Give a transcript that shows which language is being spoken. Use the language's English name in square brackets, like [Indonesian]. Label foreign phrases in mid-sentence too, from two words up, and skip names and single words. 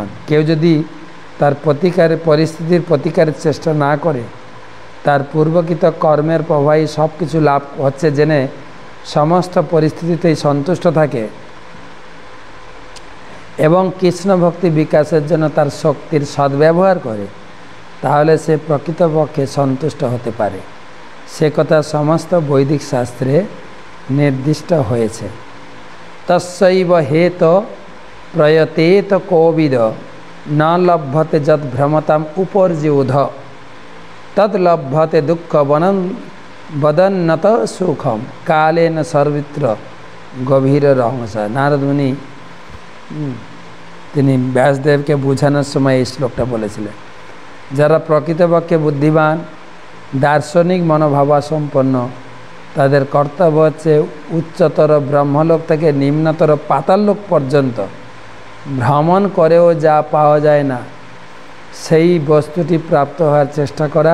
[Bangla] কেউ যদি তার পরিস্থিতির প্রতিকারের চেষ্টা না করে, তার পূর্বকৃত কর্মের প্রভাবই সব কিছু লাভ হচ্ছে জেনে সমস্ত পরিস্থিতিতেই সন্তুষ্ট থাকে এবং কৃষ্ণ ভক্তি বিকাশের জন্য তার শক্তির সদ্ব্যবহার করে, তাহলে সে প্রকৃতপক্ষে সন্তুষ্ট হতে পারে। সে কথা সমস্ত বৈদিক শাস্ত্রে নির্দিষ্ট হয়েছে। [Sanskrit] তস্যৈব হেত প্রয়তেত কোবিদ न लभ्यते जद भ्रमताम उपर्जिउध तद लभ्यते दुःख वदन्नत सुखम कालेन सर्वत्र [Bangla] গভীর রহস্য। নারদ মুনি তিনি ব্যাসদেবকে বোঝানোর সময় এই শ্লোকটা বলেছিলেন, যারা প্রকৃতপক্ষে বুদ্ধিমান দার্শনিক মনোভাবাসম্পন্ন তাদের কর্তব্য হচ্ছে উচ্চতর ব্রহ্মলোক থেকে নিম্নতর পাতাললোক পর্যন্ত ভ্রমণ করেও যা পাওয়া যায় না সেই বস্তুটি প্রাপ্ত হওয়ার চেষ্টা করা।